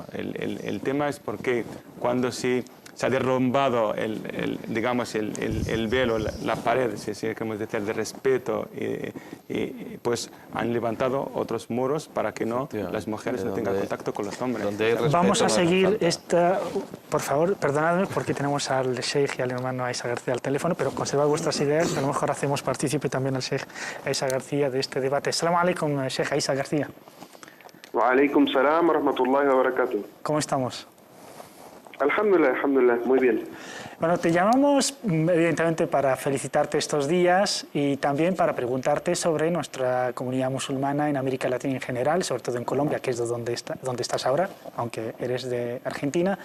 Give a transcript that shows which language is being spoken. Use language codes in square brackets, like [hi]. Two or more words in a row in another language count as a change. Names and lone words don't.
[es] El tema es porque cuando se ha derrumbado digamos, el velo, la pared, si queremos decir, de respeto, pues han levantado otros muros para que las mujeres no tengan contacto con los hombres. Vamos a seguir esta, por favor, perdonadme porque tenemos al Sheikh y al hermano Aisa García al teléfono, pero conservad vuestras ideas, a lo mejor hacemos partícipe también al Sheikh Aisa García de este debate. [ar] السلام عليكم, Sheikh Aisa García. وعليكم السلام ورحمة الله وبركاته. [es] ¿Cómo estamos? Alhamdulillah, muy bien. Bueno, te llamamos evidentemente para felicitarte estos días y también para preguntarte sobre nuestra comunidad musulmana en América Latina en general, sobre todo en Colombia, que es donde estás ahora, aunque eres de Argentina.